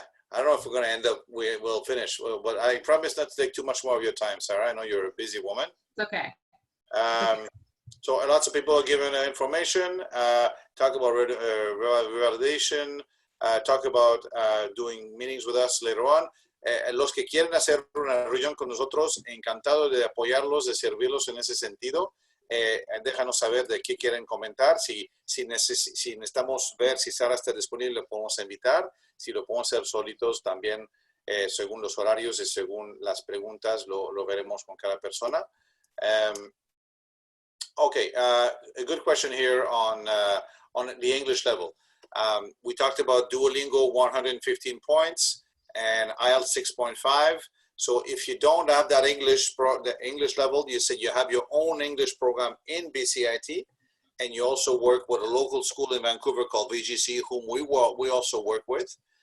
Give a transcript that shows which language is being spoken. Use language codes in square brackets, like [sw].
[en] I don't know if we're going to end up, we'll finish, but I promise not to take too much more of your time, Sarah. I know you're a busy woman. It's okay. So lots of people are giving information, talk about revalidation, talk about doing meetings with us later on. [es] Los que quieren hacer una reunión con nosotros, encantado de apoyarlos, de servirlos en ese sentido. Déjanos saber de qué quieren comentar. Si necesitamos ver si Sara está disponible, lo podemos invitar. Si lo podemos hacer solitos también, según los horarios y según las preguntas, lo veremos con cada persona. [en] Okay, a good question here on the English level. We talked about Duolingo 115 points and IELTS 6.5. So if you don't have that the English level, you said you have your own English program in BCIT, and you also work with a local school in Vancouver called VGC, whom we also work with.